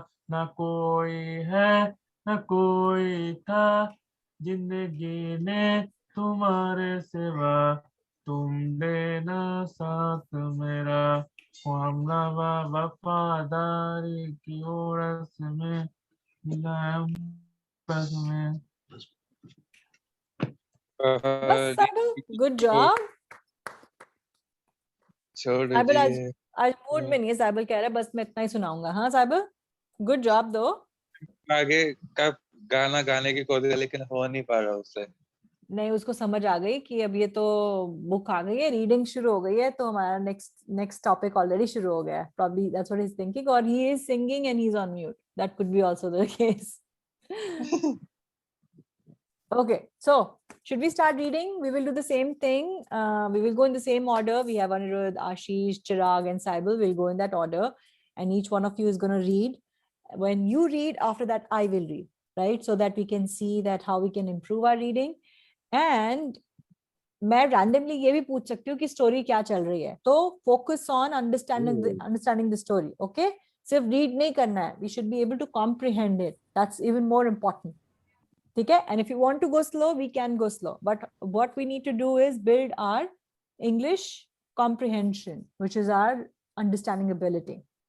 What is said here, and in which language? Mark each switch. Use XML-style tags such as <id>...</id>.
<hi>ना कोई है ना कोई था जिंदगी ने तुम्हारे सिवा तुम देना साथ मेरा हो हम वफादारी की ओरस में मिलाएं बस में</hi> <en>बस Saibal, good job.</en> <hi>छोड़ साइबल दिए आज मूड में नहीं है. साइबल कह रहा है बस मैं इतना ही सुनाऊंगा. हाँ साइबल, गुड जॉब दो. आगे का गाना गाने की कोशिश है, लेकिन हो नहीं पा रहा उससे. नहीं, उसको समझ आ गई कि अब ये तो बुक आ गई है, रीडिंग शुरू हो गई है, तो हमारा नेक्स्ट टॉपिक ऑलरेडी शुरू हो गया है.</hi> <en>Probably that's what he's thinking, or he is singing and he's on mute. That could be also the case. Okay, so should we start reading? We will do the same thing. We will go in the same order. We have Anirudh, Ashish, Chirag, and Saibal. We'll go in that order, and each one of you is going to read. When you read, after that, I will read, right? So that we can see that how we can improve our reading.</en> <hi>And मैं randomly ये भी पूछ सकती हूँ कि story क्या चल रही है.</hi> <en>तो focus on understanding the story. Okay?</en> <hi>सिर्फ read नहीं करना है.</hi> <en>We should be able to comprehend it. That's even more important.</en> <hi>ठीक है?</hi> <en>And if you want to go slow, we can go slow. But what we need to do is build our English comprehension, which is our understanding ability.</en>